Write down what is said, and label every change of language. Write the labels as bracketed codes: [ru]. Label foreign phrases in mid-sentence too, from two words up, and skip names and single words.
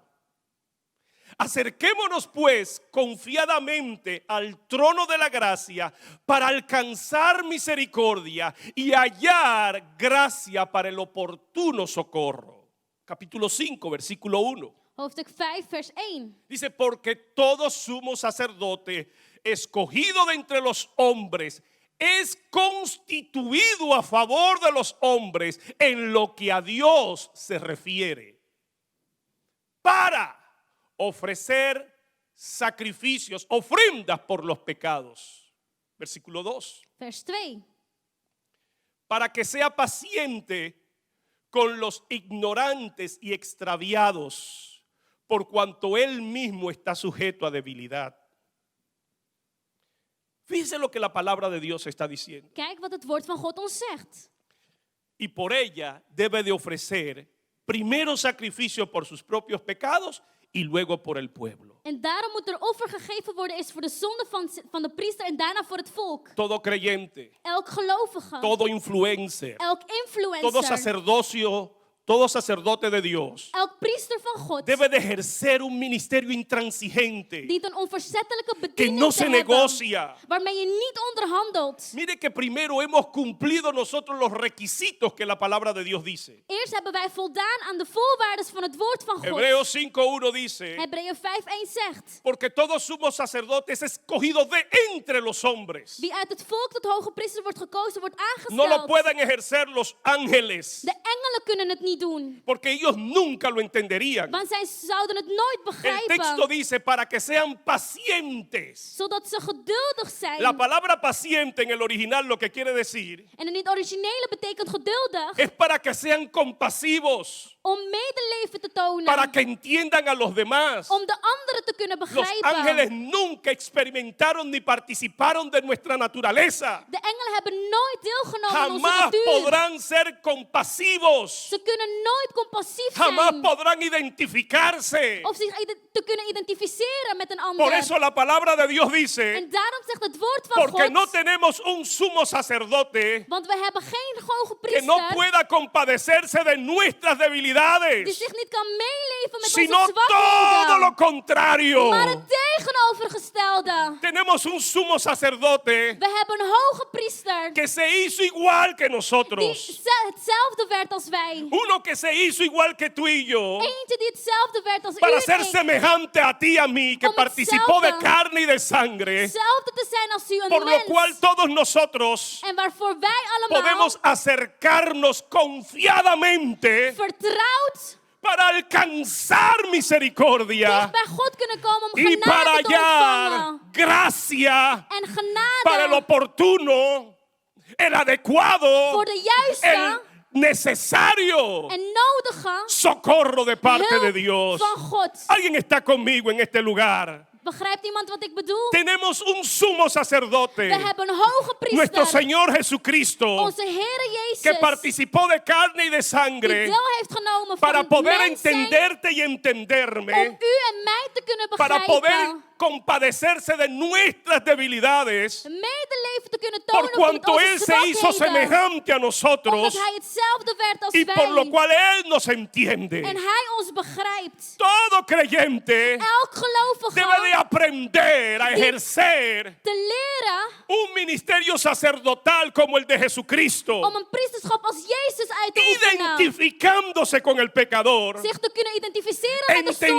[es] Acerquémonos pues confiadamente al trono de la gracia para alcanzar misericordia y hallar gracia para el oportuno socorro. Capítulo 5, versículo 1. [nl] Hoofdstuk 5, vers 1. [es] Dice, porque todo sumo sacerdote escogido de entre los hombres es constituido a favor de los hombres en lo que a Dios se refiere, para ofrecer sacrificios, ofrendas por los pecados. Versículo 2. [nl] Vers 2. [es] Para que sea paciente con los ignorantes y extraviados, por cuanto él mismo está sujeto a debilidad. Fíjense lo que la palabra de Dios está diciendo. [nl] Kijk wat het woord van God ons zegt. [es] Y por ella debe de ofrecer primero sacrificio por sus propios pecados y luego por el pueblo. [nl] En daarom moet er offer gegeven worden is voor de zonde van de priester en daarna voor het volk. [es] Todo creyente, [nl] Elk gelovige. [es] todo influencer, [nl] Elk influencer. [es] todo sacerdote de Dios [nl] Elk priester van God. [es] debe de ejercer un ministerio intransigente [nl] Dient een onverzettelijke [es] que [nl] bediening [es] no te se [nl] hebben. [es] negocia. [nl] Waarmee je niet onderhandelt. [es] Mire que primero hemos cumplido nosotros los requisitos que la palabra de Dios dice. [nl] Eerst hebben wij voldaan aan de voorwaarden van het woord van God. [es] Hebreos 5:1 dice, [nl] Hebreeën 5:1 zegt. [es] porque todo sumo sacerdote es escogido de entre los hombres. [nl] Wie uit het volk tot hoge priester wordt gekozen, wordt [es] No lo [nl] aangesteld. [es] pueden ejercer los ángeles, [nl] De engelen kunnen het niet doen. [es] porque ellos nunca lo entenderían. [nl] Want zij zouden het nooit [es] El texto [nl] begrijpen. [es] dice para que sean pacientes. [nl] Zodat ze geduldig zijn. [es] La palabra paciente en el original lo que quiere decir [nl] En in het originele betekent geduldig. [es] es para que sean compasivos, [nl] Om medeleven te tonen. [es] para que entiendan a los demás. [nl] Om de anderen te kunnen [es] Los [nl] begrijpen. [es] ángeles nunca experimentaron ni participaron de nuestra naturaleza. [nl] De engelen hebben nooit deelgenomen aan onze [es] Jamás [nl] natuur. [es] podrán ser compasivos. [nl] Ze kunnen nooit compassief [es] Jamás [nl] zijn. [es] podrán identificarse. [nl] Of zich te kunnen identificeren met een ander. [es] Por eso la palabra de Dios dice, [nl] En daarom zegt het woord van [es] porque [nl] God. [es] no tenemos un sumo sacerdote [nl] Want we hebben geen hoge [es] que no [nl] priester. [es] pueda compadecerse de nuestras [nl] Die [es] debilidades, [nl] zich niet kan meeleven met [es] sino [nl] onze [es] todo lo [nl] zwakheden. [es] contrario. [nl] Maar het tegenovergestelde. [es] Tenemos un sumo sacerdote [nl] We hebben een hoge priester. [es] que se hizo igual que [nl] Die [es] nosotros. [nl] hetzelfde werd als wij. [es] Uno que se hizo igual que tú y yo, [nl] Eentje die hetzelfde werd als u [es] para [nl] en [es] ser [nl] ik. [es] semejante a ti y a mí, que [nl] Om [es] participó de [nl] hetzelfde. [es] carne y de sangre, [nl] Hetzelfde te zijn als u, een [es] por lo [nl] mens. [es] cual todos nosotros [nl] En waarvoor wij allemaal [es] podemos acercarnos confiadamente [nl] vertrouwd [es] para alcanzar misericordia [nl] dicht bij God kunnen komen om [es] y para [nl] genade te [es] hallar [nl] ontvangen. [es] gracia [nl] En [es] para el [nl] genade [es] oportuno, el adecuado, [nl] voor de juiste [es] el necesario [nl] en nodige [es] socorro de parte de [nl] hulp [es] Dios. [nl] van God. [es] Alguien está conmigo en este lugar. [nl] Begrijpt iemand wat ik bedoel? [es] Tenemos un sumo sacerdote, [nl] We hebben een hoge [es] nuestro [nl] priester, [es] Señor Jesucristo, [nl] onze Heere [es] que [nl] Jezus, [es] participó de carne y de [nl] die [es] sangre [nl] deel heeft genomen [es] para [nl] van [es] poder [nl] mens zijn, [es] entenderte y [nl] om [es] entenderme, [nl] u en mij te kunnen [es] para poder [nl] begrijpen, [es] compadecerse de nuestras debilidades, [nl] medeleven te kunnen [es] por [nl] tonen voor [es] cuanto [nl] onze [es] Él se hizo [nl] zwakheden, [es] semejante a [nl] omdat [es] nosotros [nl] Hij hetzelfde werd als [es] y por lo [nl] wij, [es] cual Él nos [nl] en [es] entiende. [nl] Hij ons begrijpt. [es] Todo creyente [nl] Elk gelovige [es] debe de aprender a ejercer [nl] te leren [es] un ministerio sacerdotal como el de Jesucristo, [nl] om een priesterschap als Jezus uit te oefenen, [es] identificándose con el pecador, [nl] zich te kunnen identificeren met de zondaar,